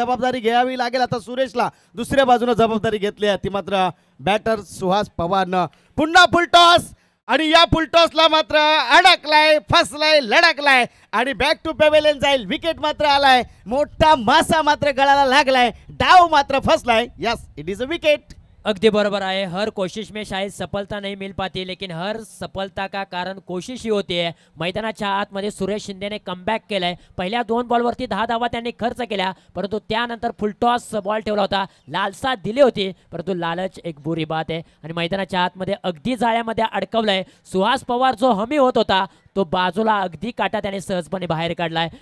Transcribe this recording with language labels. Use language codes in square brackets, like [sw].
[mr] जबाबदारी घ्यावी लागेल आता सुरेशला. दुसऱ्या बाजूने जबाबदारी घेतली आहे ती मात्र बॅटर सुहास पवारनं. पुन्हा फुलटॉस आणि या फुलटॉसला मात्र अडकलाय, फसलाय, लडकलाय आणि [en] back to pavilion [mr] जाईल. विकेट मात्र आलाय. मोठा मासा मात्र गळाला लागलाय. डाव मात्र फसलाय. [en] Yes, it is a wicket. [mr] अगदी बरोबर आहे. [hi] हर कोशिश में शायद सफलता नहीं मिल पाती, लेकिन हर सफलता का कारण कोशिश ही होती है. [mr] मैदानाच्या आतमध्ये सुरेश शिंदेने कमबॅक केलाय. पहिल्या 2 बॉलवरती 10 धावा त्यांनी खर्च केल्या, परंतु त्यानंतर फुलटॉस बॉल ठेवला होता. लालसा दिली होती, परंतु [hi] लालच एक बुरी बात [mr] आहे. आणि मैदानाच्या आतमध्ये अगदी जाळ्यामध्ये अडकवलंय. सुहास पवार जो हमी होत होता तो बाजूला अगदी काटा त्याने सहजपणे बाहेर काढलाय.